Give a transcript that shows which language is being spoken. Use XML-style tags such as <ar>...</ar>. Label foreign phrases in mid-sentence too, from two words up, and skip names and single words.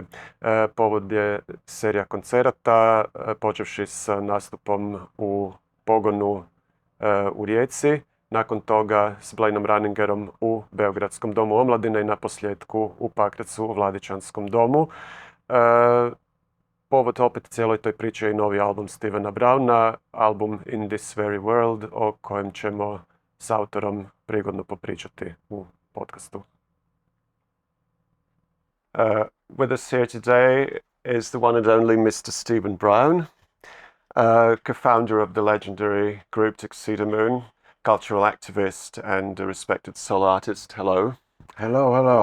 <hr>Povod je serija koncerata, počevši s nastupom u Pogonu u Rijeci, nakon toga s Blaineom Runningerom u Beogradskom domu omladine i naposljetku u Pakracu u Vladičanskom domu. Povod opet cijeloj toj priči je i novi album Stevena Browna, album In This Very World, o kojem ćemo s autorom prigodno popričati u podcastu.</hr> <en>With us here today is the one and only Mr. Steven Brown, co-founder of the legendary group Tuxedomoon, cultural activist and a respected solo artist. Hello. Hello, hello.</en>